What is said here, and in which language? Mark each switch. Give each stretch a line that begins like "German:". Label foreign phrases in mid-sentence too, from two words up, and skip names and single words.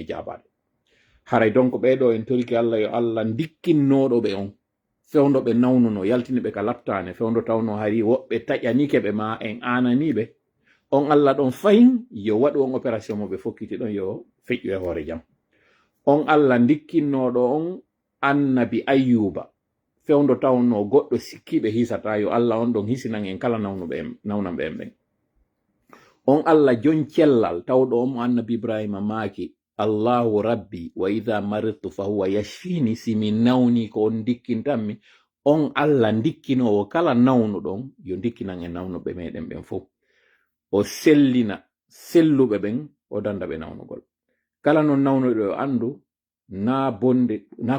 Fula: e jaabade haray donc ɓeɗo en toriki Allah yo Allah dikkinnoɗo ɓe on fewndo ɓe nawnuno yaltini ɓe ka laftane fewndo tawno hari woɓɓe taƴanike ɓe ma en ananiɓe on Allah ɗon fayin yo waɗu on opération mo ɓe fokkiti ɗon yo feƴƴu e hoore jam on Allah dikkinnoɗo on annabi Ayyuba fewndo tawno goɗɗo sikkiɓe hisata yo Allah on ɗon hisinan en kala nawnanɓe en ɓen on Allah jon cellal tawɗo on mo annabi Ibrahima maaki
Arabic: الله ربي وإذا مرضت فهو يشفين
Fula: simi nawni ko on dikkintanmi on Allah dikkinowo kala nawnuɗon yo dikkinan en nawnuɓe meɗen ɓen fof o sellina selluɓe ɓen o danda ɓe nawnugol kala non nawnuɗo yo andu na bonde na